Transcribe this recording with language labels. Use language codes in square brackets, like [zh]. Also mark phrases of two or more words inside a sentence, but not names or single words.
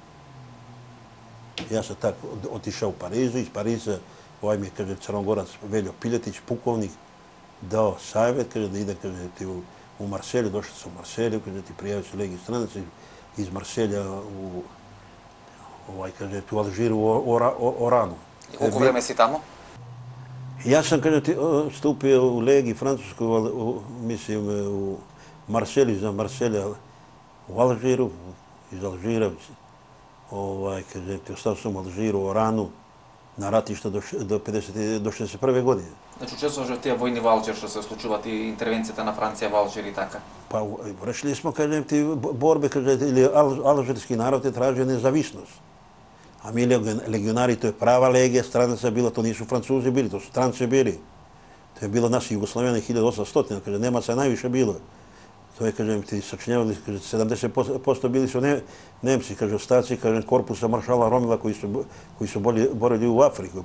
[sr] Ja sam tako otišao u Parizu, iz Pariza ovaj mi je, kaže, Crnogorac Veljo Piletić, pukovnik, dao savjet, kaže, da ide, kaže ti, u Marselju, došao sam u Marselju, kaže ti, prijavio se Legiji stranaca iz Marselja u kaže ti, u Alžiru, u Oranu. [mk] И колку време си тамо? [sr] Ja sam, kaže ti, stupio u Legiji Francuskoj, mislim, u Marselju, za Marselja, u Alžiru, iz Alžira, kaže ti, ostao sam u Alžiru, u Oranu, na ratišta do 61. godine. [mk] Значи учествуваш во тие војни во Алжир, што се случуваат и интервенцијата на Франција во Алжир и така? [sr] Pa vršili smo, kažem ti, borbe, kaže ti, ili alžirski narod je tražio nezavisnost. A mi legionari, to je prava legija, stranaca bila, to nisu Francuzi bili, to su stranci bili. To je bilo naši Jugoslavijani 1800, kaže, Nemaca je najviše bilo. To je, kažem ti, sačinjavali, kaže, 70% bili su Nemci, kaže, ostaci, kaže, korpusa maršala Romila koji su borili u Afriku.